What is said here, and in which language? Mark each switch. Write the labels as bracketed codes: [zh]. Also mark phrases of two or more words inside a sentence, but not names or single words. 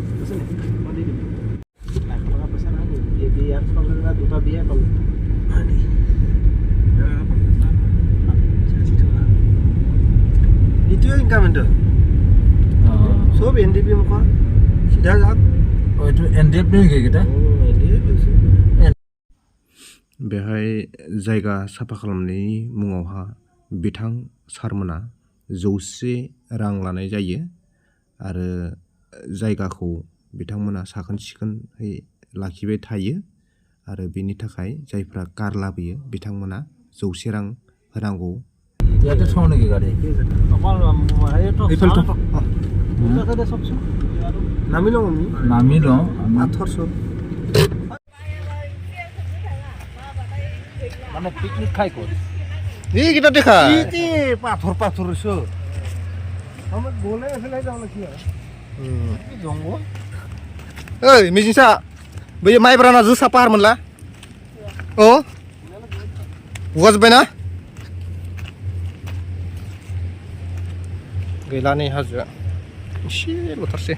[as] দুটা দিয়ে ক'লে এইটোৱে ইনকাম এটা চব NDP মুখৰ চিধা যাওক এইটো NDF নেকি এইকেইটা [brx] बेहाय जायगा साफा खालामनायनि मुङावहा बिथां सारमोना 100 रां लानाय जायो आरो जायगाखौ बिथांमोना साखोन सिखोनै लाखिबाय थायो आरो बेनि थाखाय जायफ्रा कार लाबोयो बिथांमोना 100 रां होनांगौ [as] ইয়াতে থওঁ নেকি গাড়ী নামি লওঁ আমি নামি লওঁ 1800 মানে পিকনিক খাই ক'ত এইকেইটা দেখা পাথৰ পাথৰ হৈছে আমাৰ গ'লে এফালে যাওঁ নেকি জংঘল [brx] ओइ मिजिंसा बै माइब्राना जोसा पाहारमोनला अ गुगाजोब्बायना गैला नै हाजोआ एसे लथारसै